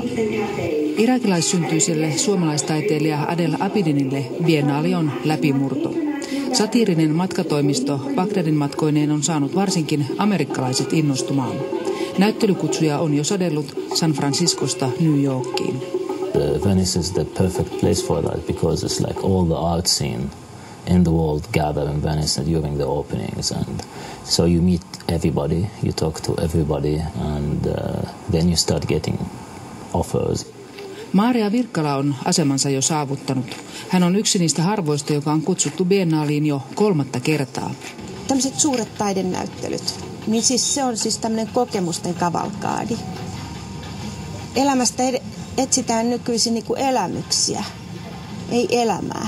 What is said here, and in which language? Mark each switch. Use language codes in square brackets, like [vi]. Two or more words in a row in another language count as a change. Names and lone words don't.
[fi] Irakilaissyntyiselle suomalaistaiteilija Adel Abidinille biennaali on läpimurto. Satiirinen matkatoimisto Bagdadin matkoineen on saanut varsinkin amerikkalaiset innostumaan. Näyttelykutsuja on jo sadellut San Franciscosta New Yorkiin. [en] Venice is the perfect place for that because it's like all the art scene in the world gather in Venice during the openings, and so you meet everybody, you talk to everybody, and then you start getting offers. [fi] Maria Virkkala on asemansa jo saavuttanut. Hän on yksi niistä harvoista, joka on kutsuttu biennaaliin jo 3. kertaa. Tämmöiset suuret taidenäyttelyt, niin siis se on siis tämmöinen kokemusten kavalkaadi. Elämästä etsitään nykyisin niin kuin elämyksiä, ei elämää.